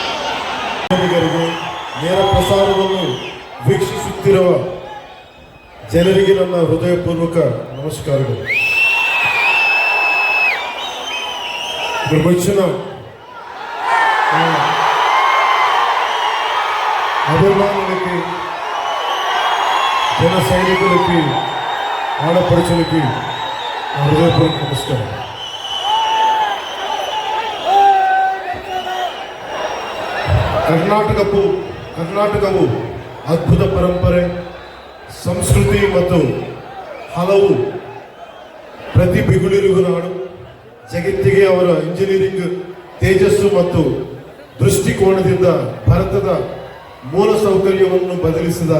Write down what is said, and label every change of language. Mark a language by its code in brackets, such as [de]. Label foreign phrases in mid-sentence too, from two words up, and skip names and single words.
[kn] ನೇರ ಪ್ರಸಾರವನ್ನು ವೀಕ್ಷಿಸುತ್ತಿರುವ ಜನರಿಗೆ ನನ್ನ ಹೃದಯಪೂರ್ವಕ ನಮಸ್ಕಾರಗಳು. [te] నిర్మించిన అభిమానులకి, జన సైనికులకి, ఆడపడుచులకి హృదయపూర్వక నమస్కారం. [kn] ಕರ್ನಾಟಕವು ಅದ್ಭುತ ಪರಂಪರೆ, ಸಂಸ್ಕೃತಿ ಮತ್ತು ಹಲವು ಪ್ರತಿಭೆಗಳಿರುವ ನಾಡು. ಜಗತ್ತಿಗೆ ಅವರ ಇಂಜಿನಿಯರಿಂಗ್ ತೇಜಸ್ಸು ಮತ್ತು ದೃಷ್ಟಿಕೋನದಿಂದ ಭಾರತದ ಮೂಲಸೌಕರ್ಯವನ್ನು ಬದಲಿಸಿದ